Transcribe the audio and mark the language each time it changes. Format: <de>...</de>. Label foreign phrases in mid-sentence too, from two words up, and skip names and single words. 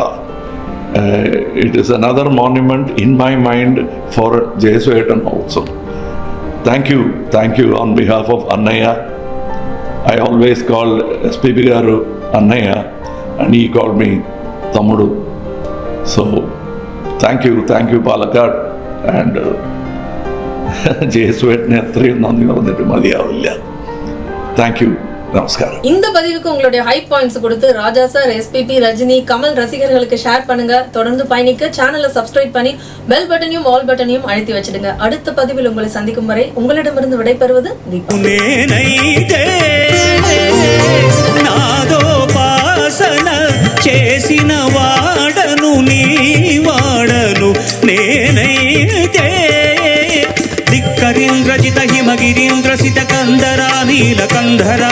<en>It is another monument in my mind for Jesuitan also. Thank you on behalf of Annaya. I always called SPB Garu Annaya, and he called me Tamudu. So thank you Palakkad.</en> <ml>ആൻഡ് ജയസുവേട്ടനെ അത്രയും നന്ദി പറഞ്ഞിട്ട് മതിയാവില്ല.</ml> <en>Thank you.</en> <ta>நமஸ்காரம். இந்த பதிவுக்கு உங்களுடைய</ta> <en>high points</en> <ta>கொடுத்து ராஜா சார், எஸ்பிபி, ரஜினி, கமல் ரசிகர்களுக்கு ஷேர் பண்ணுங்க. தொடர்ந்து பயணிக்க சேனலை சப்ஸ்கிரைப் பண்ணி</ta> <en>bell button all button</en> <ta>அழுத்தி வச்சிடுங்க. அடுத்த பதிவில் உங்களை சந்திக்கும் வரை உங்களிடமிருந்து விடைபெறுவது தீபா.</ta> <te>చేసిన వాడను నీ వాడను నేనైతే ధిక్కరీంద్రజిత హిమగిరీంద్రసిత కందరా నీలకంధరా</te>